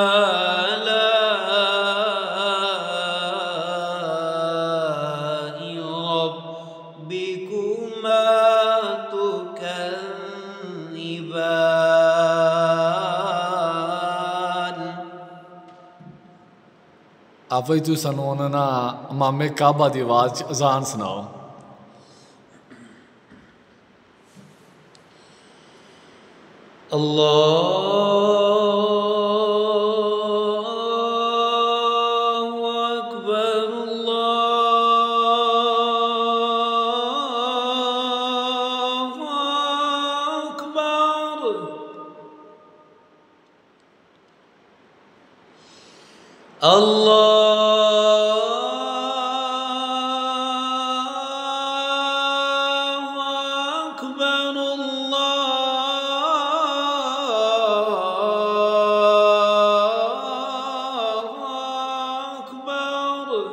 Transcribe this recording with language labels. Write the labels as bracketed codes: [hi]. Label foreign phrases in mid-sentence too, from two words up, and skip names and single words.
[ar] آلاء ربكما تكذبان [pa] آپے تو سانوں نا امامِ کعبہ کی آواز اذان سناؤ. [ar] الله أكبر الله أكبر الله أكبر الله أكبر